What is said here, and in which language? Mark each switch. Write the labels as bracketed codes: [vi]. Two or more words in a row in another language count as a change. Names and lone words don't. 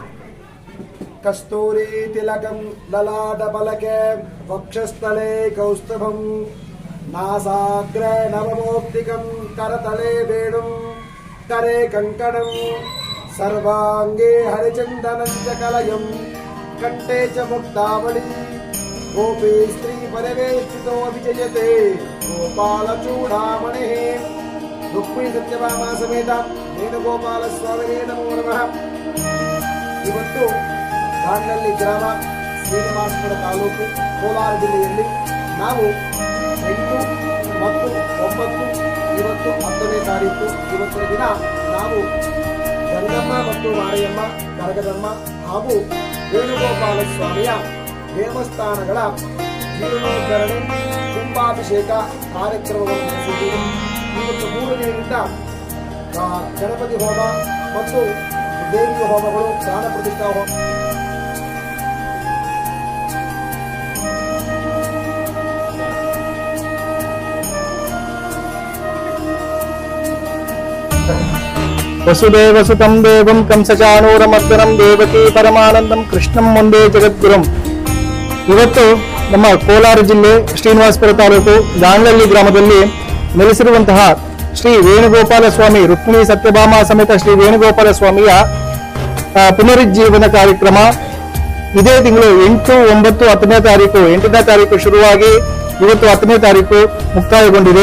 [sa] कस्तूरी तिलकं ललाटफलके वक्षस्थले कौस्तुभं नासाग्रे नवमौक्तिकं करतले वेणुं करे कङ्कणं सर्वाङ्गे हरिचन्दनं च कलयं कण्ठे च मुक्तावली गोपी स्त्री परिवेष्टितो विजयते गोपालचूडामणिः रुक्मिणी सत्यभामा समेत ವೇಣುಗೋಪಾಲಸ್ವಾಮಿನೇ ನಮೋ ನಮಃ. [kn] ಇವತ್ತು ದಾಂಡಲ್ಲಿ ಗ್ರಾಮ, ಶ್ರೀನಿವಾಸಪುರ ತಾಲೂಕು, ಕೋಲಾರ ಜಿಲ್ಲೆಯಲ್ಲಿ ನಾವು 8 ಮತ್ತು 9 ಇವತ್ತು 10ನೇ ತಾರೀಕು ಇವತ್ತಿನ ದಿನ ನಾವು ಗಂಗಮ್ಮ ಮತ್ತು ಮಾರಿಯಮ್ಮ, ಕರಗದಮ್ಮ ಹಾಗೂ ವೇಣುಗೋಪಾಲ ಸ್ವಾಮಿಯ ದೇವಸ್ಥಾನಗಳ ಜೀರ್ಣೋದ್ಧರಣೆ ಕುಂಭಾಭಿಷೇಕ ಕಾರ್ಯಕ್ರಮವನ್ನು ನಡೆಸಿದ್ದೀವಿ. ಇವತ್ತು 3ನೇದಿಂದ ಗಣಪತಿ ಹೋಮ ಮತ್ತು ದೇವಿಯ ಹೋಮಗಳು, ಪ್ರಾಣ ಪ್ರತಿಷ್ಠಾ ಹೋಮ [sa] ವಸುದೇವಸುತಂ ದೇವಂ ಕಂಸಚಾನೂರಮರ್ದನಂ ದೇವಕಿ ಪರಮಾನಂದಂ ಕೃಷ್ಣಂ ಒಂದೇ ಜಗದ್ಗುರುಂ. [kn] ಇವತ್ತು ನಮ್ಮ ಕೋಲಾರ ಜಿಲ್ಲೆ ಶ್ರೀನಿವಾಸಪುರ ತಾಲೂಕು ದಾಂಡಲ್ಲಿ ಗ್ರಾಮದಲ್ಲಿ ನೆಲೆಸಿರುವಂತಹ ಶ್ರೀ ವೇಣುಗೋಪಾಲ ಸ್ವಾಮಿ, ರುಕ್ಮಿಣಿ ಸತ್ಯಭಾಮ ಸಮೇತ ಶ್ರೀ ವೇಣುಗೋಪಾಲ ಸ್ವಾಮಿಯ ಪುನರುಜ್ಜೀವನ ಕಾರ್ಯಕ್ರಮ ಇದೇ ತಿಂಗಳು 8, 9, 10ನೇ ತಾರೀಕು, 8ನೇ ತಾರೀಕು ಶುರುವಾಗಿ ಇವತ್ತು 10ನೇ ತಾರೀಕು ಮುಕ್ತಾಯಗೊಂಡಿದೆ.